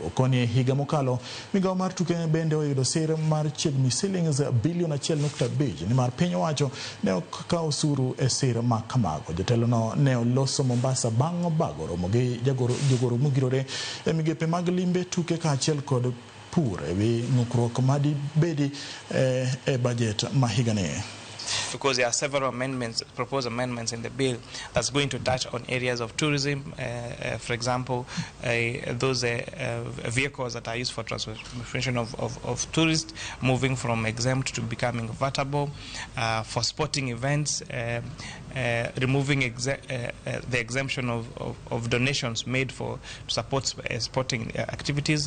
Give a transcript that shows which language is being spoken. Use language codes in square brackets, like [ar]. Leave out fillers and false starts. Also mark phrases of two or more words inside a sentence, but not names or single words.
[luo] Okoni higa mokalo migawo mar tuke bende oyudo sir mar chiegni shillings bilion 1.5 ni mar piny owacho ne ok kawo usuru e sir ma kamago. Jotelo no ne oloso Mombasa bang' bago romo gi jogoro mugirore e migepe mag limbe tuke kaachiel kod pur ewi ng'ukruok madi bedi e budget ma higani. [en] Because there are several proposed amendments in the bill that's going to touch on areas of tourism, for example, those vehicles that are used for transportation of tourists, moving from exempt to becoming vertable, for sporting events, removing the exemption of donations made to support sporting activities.